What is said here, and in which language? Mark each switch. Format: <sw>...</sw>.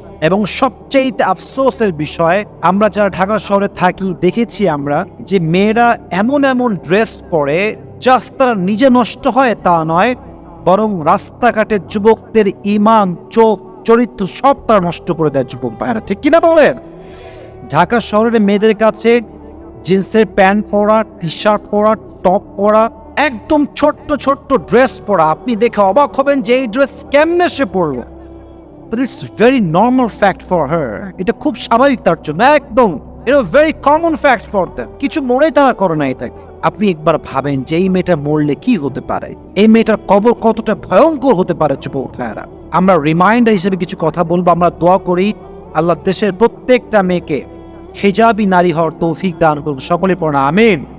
<bn>এবং সবচেয়ে আফসোসের বিষয়, আমরা যারা ঢাকা শহরে থাকি দেখেছি আমরা যে মেয়েরা এমন এমন ড্রেস পরে, জাস্ট তারা নিজে নষ্ট হয় তা নয়, বরং রাস্তাঘাটে যুবকদের ঈমান, চোখ, চরিত্র সব তারা নষ্ট করে দেয় যুবক ভাইরা। ঠিক কিনা বলেন? ঢাকা শহরের মেয়েদের কাছে জিন্সের প্যান্ট পরা, টি শার্ট পরা, টপ পরা, একদম ছোট্ট ছোট্ট ড্রেস পরা, আপনি দেখে অবাক হবেন যে এই ড্রেস কেমনে সে পরলো।</bn> <en>But it's very normal fact for her.</en> <bn>এটা খুব স্বাভাবিক তার জন্য, একদম</bn> <en>very common fact for them.</en> <bn>কিছু মনে তারা করে না এটাকে। আপনি একবার ভাবেন যে এই মেয়েটা মরলে কি হতে পারে, এই মেয়েটার কবর কতটা ভয়ঙ্কর হতে পারে যুবক ভাইরা। আমরা রিমাইন্ডার হিসেবে কিছু কথা বলবো। আমরা দোয়া করি আল্লাহ দেশের প্রত্যেকটা মেয়েকে হিজাবি নারী হওয়ার তৌফিক দান করুন। সকলে পড়া আমিন।</bn>